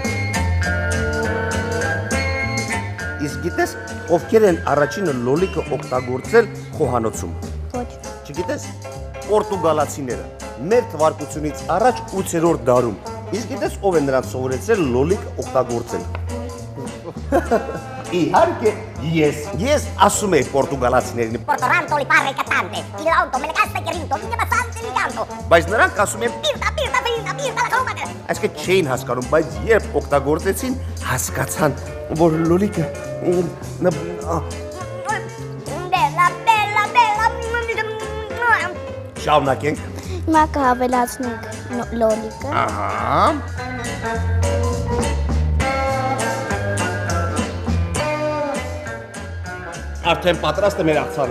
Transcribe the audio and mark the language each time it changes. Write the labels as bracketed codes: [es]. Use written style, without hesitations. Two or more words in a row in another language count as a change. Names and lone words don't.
[hy] Իսկ գիտես, ովքեր են առաջինը լոլիկը օգտագործել խոհանոցում։ Ոչ։ Չգիտես, պորտուգալացիները մեր թվարկությունից առաջ 8-րդ դարում։ Իսկ գիտես ով է նրանց սովորեցրել լոլիկ օգտագործել։ Իհարկե, ես ասում եմ պորտուգալացիներին, Portoranto li parla cantante, il ronto me le casta chiarinto, mi bastante mi canto. բայց նրանք ասում են, Pirta la cromata. այսինքն չէին հասկանում, բայց երբ օգտագործեցին, հասկացան, որ լոլիկը [it] Bella. [hy] շարունակենք։ Հիմա կհավելացնենք լոլիկը, Ահա։ Արդեն պատրաստ է մեր աղցանը։